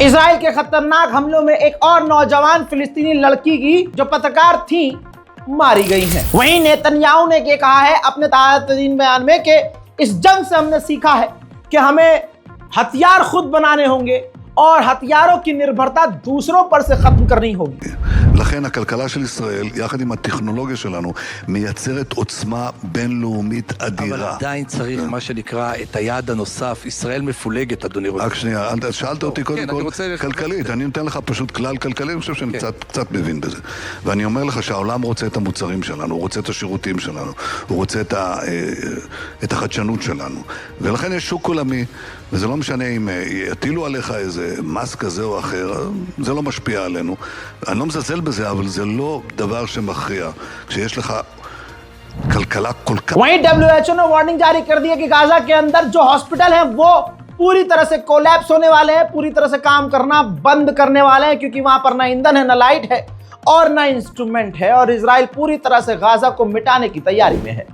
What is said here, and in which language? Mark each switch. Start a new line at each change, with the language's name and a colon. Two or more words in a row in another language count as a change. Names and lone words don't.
Hindi: इजराइल के खतरनाक हमलों में एक और नौजवान फिलिस्तीनी लड़की की जो पत्रकार थी मारी गई है। वहीं नेतन्याहू ने ये कहा है अपने ताज़ा-तरीन बयान में कि इस जंग से हमने सीखा है कि हमें हथियार खुद बनाने होंगे और हथियारों की निर्भरता दूसरों पर से खत्म करनी होगी।
Hebrew: לכן הכלכלה של ישראל, יחד עם הטכנולוגיה שלנו, מייצרת עוצמה בינלאומית אדירה. אבל עדיין צריך מה שנקרא את היעד הנוסף. ישראל מפולגת, אדוני ראש. רק שנייה, שאלת אותי קודם כל כלכלית. אני נותן לך פשוט כלל כלכלי, אני חושב שאני קצת מבין בזה. ואני אומר לך שהעולם רוצה את המוצרים שלנו, הוא רוצה את השירותים שלנו, הוא רוצה את החדשנות שלנו. ולכן יש שוק עולמי, וזה לא משנה אם יטילו עליך איזה מס כזה או אחר, זה לא משפיע עלינו. אני לא מזלזל בזה, אבל זה לא דבר שמכריע. כשיש לך कलकला कुलका।
Hindi: वहीं WHO ने वार्निंग जारी कर दी है कि गाजा के अंदर जो हॉस्पिटल हैं वो पूरी तरह से कोलैप्स होने वाले हैं, पूरी तरह से काम करना बंद करने वाले हैं, क्योंकि वहां पर ना ईंधन है, ना लाइट है और ना इंस्ट्रूमेंट है। और इजराइल पूरी तरह से गाजा को मिटाने की तैयारी में है।